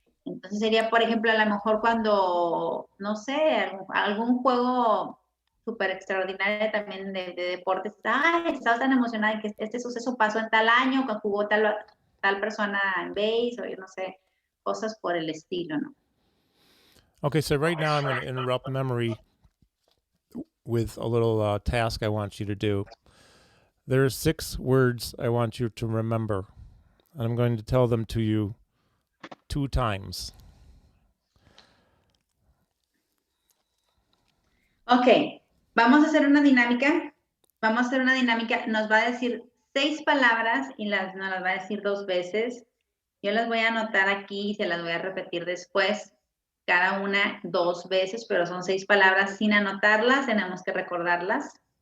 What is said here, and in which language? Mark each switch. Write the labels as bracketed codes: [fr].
[es] Entonces sería, por ejemplo, a lo mejor cuando, no sé, algún juego súper extraordinario también de deportes, estaba tan emocionada que este suceso pasó en tal año, que jugó tal persona en base, o yo no sé, cosas por el estilo, ¿no? [en] Okay, so right now I'm going to interrupt memory with a little task I want you to do. There are 6 words I want you to remember, and I'm going to tell them to you 2 times. [es] Ok, vamos a hacer una dinámica. Nos va a decir 6 palabras y nos las va a decir 2 veces. Yo las voy a anotar aquí y se las voy a repetir después, cada una 2 veces, pero son 6 palabras sin anotarlas, tenemos que recordarlas.